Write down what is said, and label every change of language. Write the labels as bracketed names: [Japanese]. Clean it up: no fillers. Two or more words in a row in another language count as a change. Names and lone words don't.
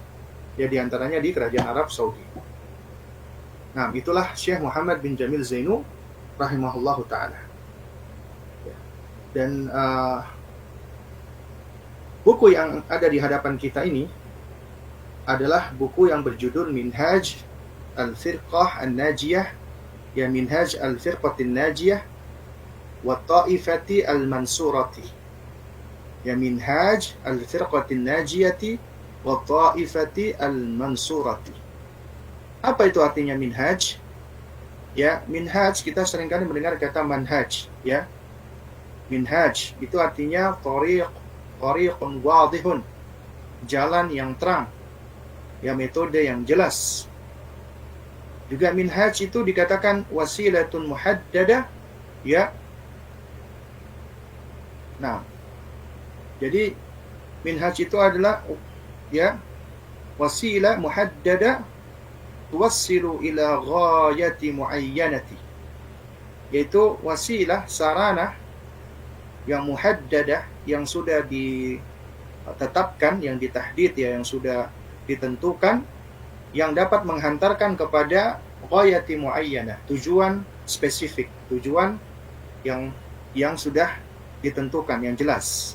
[Indonesian] Ya, diantaranya di Kerajaan Arab Saudi. Nah, itulah Syekh Muhammad bin Jamil Zainu [Arabic] رحمه الله تعالى. [Indonesian] Ya. Dan buku yang ada di hadapan kita ini adalah buku yang berjudul Minhaj Al-Firqah An-Najiyah, ya, Minhaj Al-Firqatin Najiyah wa Ta'ifati Al-Mansurati. Ya, Minhaj Al-Firqatin Najiyati wa Ta'ifati Al-Mansurati. Apa itu artinya minhaj? Ya, minhaj, kita seringkali mendengar kata manhaj, ya. Minhaj itu artinya [Arabic] طريق واضح, [Indonesian] jalan yang terang, ya, metode yang jelas. Juga minhaj itu dikatakan [Arabic] وسيلة محددة, [Indonesian] ya. Nah, jadi minhaj itu adalah, ya, [Arabic] وسيلة محددة توصل إلى غاية معينة, [Indonesian] yaitu wasilah, sarana yang muhaddadah, yang sudah ditetapkan, yang ditahdid, ya, yang sudah ditentukan, yang dapat menghantarkan kepada [Arabic] غاية معينة, [Indonesian] tujuan spesifik, tujuan yang sudah ditentukan, yang jelas.